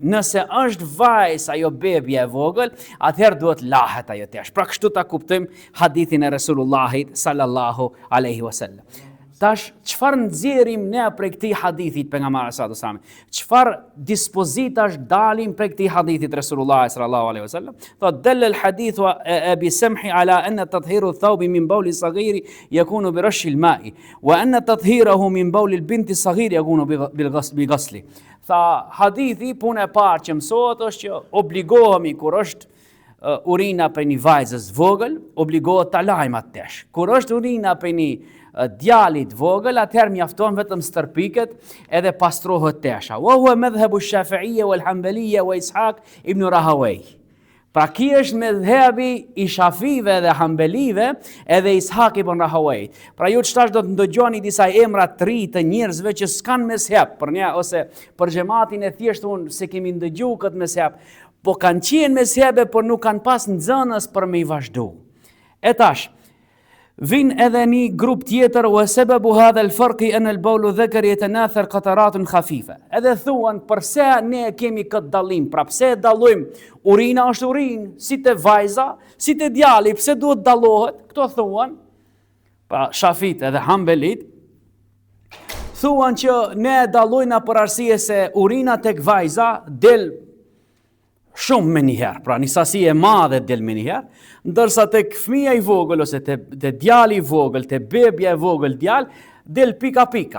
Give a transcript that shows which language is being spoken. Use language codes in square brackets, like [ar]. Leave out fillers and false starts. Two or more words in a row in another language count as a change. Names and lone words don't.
[sq] Nëse është vajzë ajo bebja e vogël, atëherë duhet lahet ajo tesh. Pra kështu ta kuptojmë hadithin e Resulullahit [ar] صلى الله عليه وسلم. [sq] Tash, qëfar nxjerrim ne prej këtij hadithit pejgamberit [ar] صلى الله عليه وسلم? [sq] Qëfar dispozitash dalim prej këtij hadithit Resulullah [ar] صلى الله عليه وسلم? Thot دل الحديث وأبي السمح على أن تطهير الثوب من بول الصغير يكون برش الماء وأن تطهيره من بول البنت الصغير يكون بالغسل. [sq] Tha hadithi puna e parë që mësohet është që obligohemi kur është urina për një vajzës vogël, obligohet ta lajmë atesh. Kur është urina për një djalit vogël, atëherë mjafton vetëm stërpiket edhe pastrohet tesha. [ar] وهو مذهب الشافعية والحنابلة وإسحاق بن راهويه. [sq] Pra ki është medhhebi i Shafive dhe Hanbelive edhe Ishaq ibn Rahawayh. Pra ju çtash do të ndëgjoni disa emra të ri të njerëzve që s'kan mezheb për një ose për xhamatin e thjesht unë se kemi ndëgjuar këtë mezheb, po kanë qenë mezhebe por nuk kanë pas nxënës për me i vazhdu. E tash vin edhe një grup tjetër [ar] وسبب هذا الفرق أن البول ذكر يتناثر قطرات خفيفة. [sq] Edhe thuan përse ne kemi këtë dallim, pra pse dallojmë urina është urinë, si te vajza, si te djali, pse duhet dallohet? Kto thuan, pra Shafit edhe Hanbelit, thuan që ne dallojna për arsye se urina tek vajza del shumë me njëherë, pra një sasi e madhe del me njëherë, ndërsa tek fëmia i vogël ose te djali i vogël, te bebja e vogël djal, del pika pika.